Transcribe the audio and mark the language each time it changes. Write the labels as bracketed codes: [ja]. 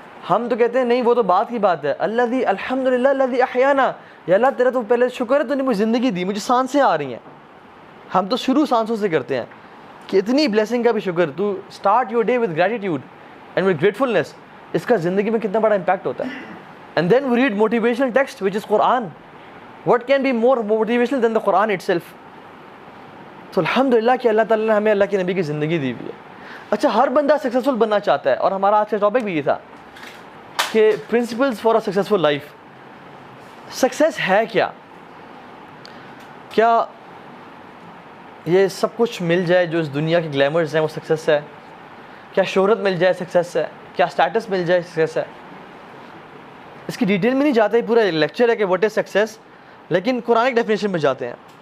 [ur] ہم تو کہتے ہیں نہیں, وہ تو بات کی بات ہے. [ar] الذی الحمدللہ الذی احیانا, [ur] یا اللہ تیرا تو پہلے شکر ہے تو نے مجھے زندگی دی, مجھے سانسیں آ رہی ہیں. ہم تو شروع سانسوں سے کرتے ہیں کہ اتنی بلیسنگ کا بھی شکر. [en] تو start your day with gratitude and with gratefulness. [ur] اس کا زندگی میں کتنا بڑا امپیکٹ ہوتا ہے. [en] And then we read motivational text which is Quran. What can be more motivational than the Quran itself. [ur] تو الحمدللہ کہ اللہ تعالیٰ نے ہمیں اللہ کے نبی کی زندگی دی ہوئی ہے. اچھا, ہر بندہ سکسیزفل بننا چاہتا ہے, اور ہمارا آج کا ٹاپک بھی یہ تھا کہ [en] Principles for a successful life. [ur] Success ہے کیا؟ کیا یہ سب کچھ مل جائے جو اس دنیا کے گلیمرز ہیں وہ سکسیس ہے؟ کیا شہرت مل جائے سکسیس ہے؟ کیا اسٹیٹس مل جائے سکسیس ہے؟ اس کی ڈیٹیل میں نہیں جاتے, پورا لیکچر ہے کہ [en] what is success, [ur] لیکن قرآن ڈیفینیشن میں جاتے ہیں.